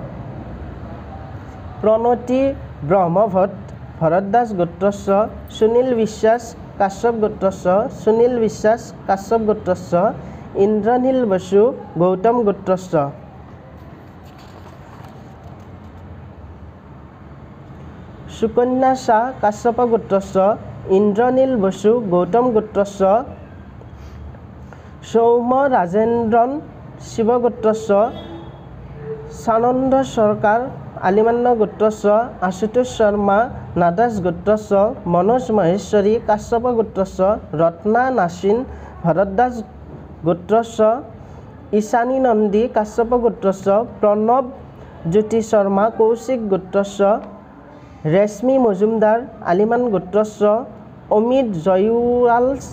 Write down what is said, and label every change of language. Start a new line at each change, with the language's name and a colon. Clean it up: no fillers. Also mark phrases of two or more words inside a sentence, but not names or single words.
Sanskrit: প্ৰণতি ব্ৰহ্মভট ভৰদ্বাজ গোত্ৰস্য সুনীল বিশ্বাস কাশ্যপ গোত্ৰস্য সুনীল বিশ্বাস কাশ্যপ গোত্ৰস্য ইন্দ্ৰনীল বসু গৌতম গোত্ৰস্য সুকন্যা শাহ কাশ্যপ গোত্রস্য ইন্দ্রনীল বসু গৌতম গোত্রস্য সৌম রাজেন্দ্রন শিব গোত্রস্য সানন্দ সরকার আলিমান্য গোত্রস্য আশুতোষ শর্মা নাদাস গোত্রস্য মনোজ মহেশ্বরী কাশ্যপ গোত্রস্য রত্না নাসিন ভরদ্বাজ গোত্রস্য ঈশানী নন্দী কাশ্যপ গোত্রস্য প্রণব জ্যোতি শর্মা কৌশিক গোত্রস্য ৰেশ্মি মজুমদার আলিমান গোত্রস্য অমিত জয়ুৱাল